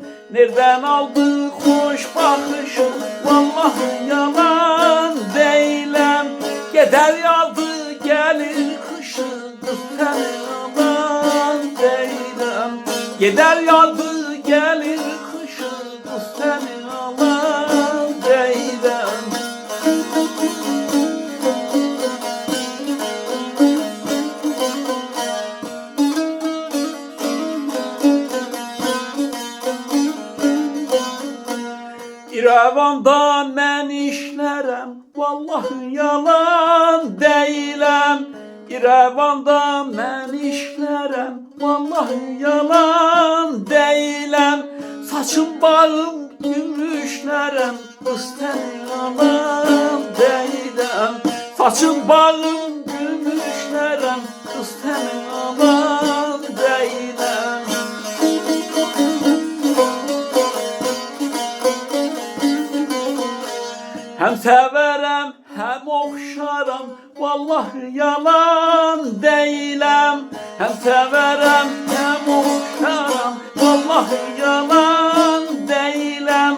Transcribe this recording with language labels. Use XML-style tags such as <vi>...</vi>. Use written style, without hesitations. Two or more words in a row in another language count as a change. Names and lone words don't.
<tr>Nereden aldın hoş bakışı, vallahi yalan değilim. Gider yazı gelir kışı, kız seni alan değilim. Gider yazı gelir kışı, kız seni alan değilim.</tr> <az>İrevanda mən işlərəm, vallahi yalan deyiləm. İrevanda mən işlərəm, vallahi yalan deyiləm. Saçım bağım gümüşlərəm, qız səni alan deyiləm. Saçım bağım gümüşlərəm, qız səni alan deyiləm.</az> <tr>Hem severem hem okşaram, vallahi yalan değilim. Hem severem hem okşaram, vallahi yalan değilim.</tr>